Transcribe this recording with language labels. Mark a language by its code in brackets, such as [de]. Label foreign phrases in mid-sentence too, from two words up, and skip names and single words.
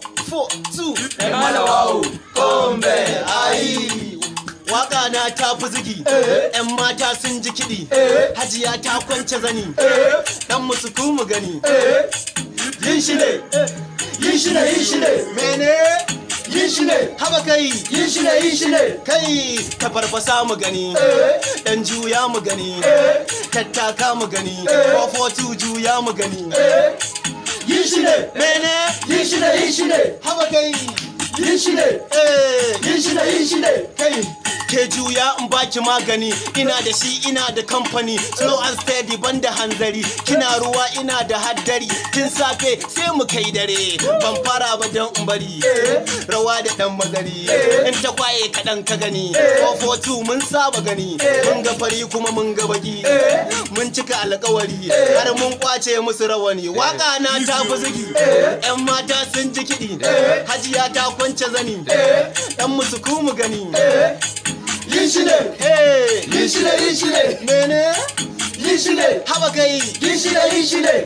[yo] Four, two. Ẹ má lọ wá o. [ha] Kombe, ayi. Waka na ta fi zigi. Eh. Yan mata sun ji kiɗi. Eh. Hajiya ta kwance zani. Eh. Dan musu ku mu gani. Eh. Yin shi ne. Yin shi ne, yin shi ne. Mene? Yin shi ne. Haba kai. Yin shi ne, yin shi ne. Kai, ta farfasa mu gani. Eh. Dan juya mu gani. Eh. Tattaka mu gani. Eh. Four four two juya mu gani. Eh. Yin shi ne. Mene? Yin shi ne, yin shi ne. Haba kai. Yin shi ne. Eh. Yin shi ne, yin shi ne. Kai, ke juya in baki magani. Ina da shi, ina da kamfani. [en] Slow and steady, [ha] ban da hanzari. Kina ruwa, ina da haddari. Tun safe sai mu kai dare. Ban fara ba don in bari. Eh. Rawa da ɗan mazari. Eh. In ta kwaye kaɗan ka gani. Eh. Four four two mun saba gani. Eh. Mun ga fari kuma mun ga baki. Eh. Mun cika alkawari. Eh. Har mun kwace musu rawani. Waka na ta fi zigi. Eh. Yan mata sun ji kiɗi. Eh. Hajiya ta kwance zani. Eh. Dan musu ku mu gani. Eh. Yin shi ne. Eh. Yin shi ne, yin shi ne. Mene? Yin shi ne. Haba kai. Yin shi ne, yin shi ne.